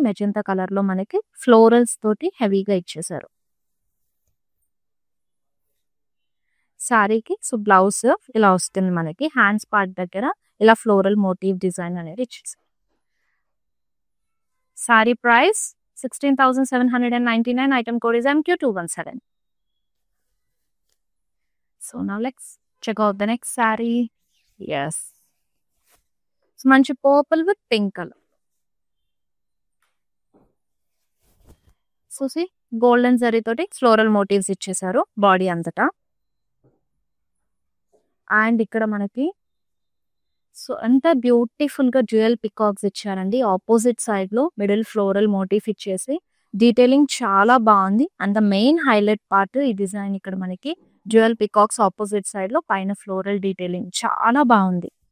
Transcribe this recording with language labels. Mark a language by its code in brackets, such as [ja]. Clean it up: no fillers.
[te] Magenta colour లో మనకి florals తోటి హెవీగా ఇచ్చేసారు శారీకి. సో బ్లౌజ్ ఇలా వస్తుంది మనకి. హ్యాండ్స్ పార్ట్ దగ్గర ఇలా ఫ్లోరల్ మోటివ్ డిజైన్ అనేది ఇచ్చేసారు. [en] Sari price 16,799, item code is MQ217. So now let's check out the next saree. Yes. So [te] manchi [en] purple with pink color. So see, golden zari toti floral motifs [te] ఇచ్చేసారు body అంతటా. And ఇక్కడ మనకి so అంత beautiful గా dual peacocks ఇచ్చారండి. Opposite side లో middle floral motif ఇచ్చేసి detailing చాలా బాగుంది. And the main highlight part ఈ డిజైన్ ఇక్కడ మనకి డ్యూయల్ పికాక్స్ ఆపోజిట్ సైడ్ లో పైన ఫ్లోరల్ డీటెయిలింగ్ చాలా బాగుంది.